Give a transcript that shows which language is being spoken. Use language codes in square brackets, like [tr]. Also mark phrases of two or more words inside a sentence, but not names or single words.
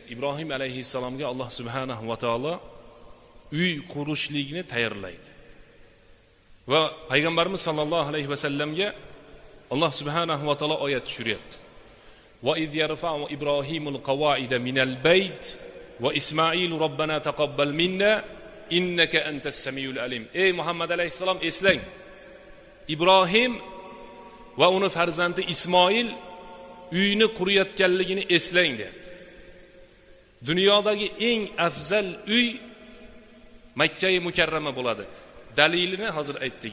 [uz] Ibrohim alayhissalomga Alloh [ar] سبحانه وتعالى [uz] uy qurishlikni tayyorlaydi. Va payg'ambarimiz [ar] صلى الله عليه وسلم [uz] Alloh [ar] سبحانه وتعالى [uz] oyat tushiryapti. [ar] وإذ يرفع إبراهيم القواعد من البيت وإسماعيل ربنا تقبل منا إنك أنت السميع العليم. [uz] Ey Muhammad alayhissalom, eslang. Ibrohim va uni farzandi Ismoil uyni qurayotganligini eslang deyapti. Dunyodagi eng afzal uy Makka-i Mukarrama bo'ladi. Dalilini hozir aytdik.